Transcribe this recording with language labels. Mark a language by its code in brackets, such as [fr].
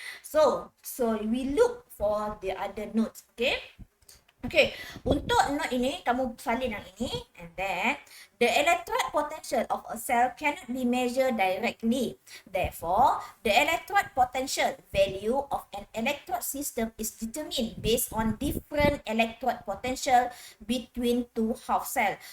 [en] So we look for the other notes. Okay. [ms] Okay, untuk note ini, kamu salin yang ini. [en] And then, the electrode potential of a cell cannot be measured directly. Therefore, the electrode potential value of an electrode system is determined based on different electrode potential between two half cells.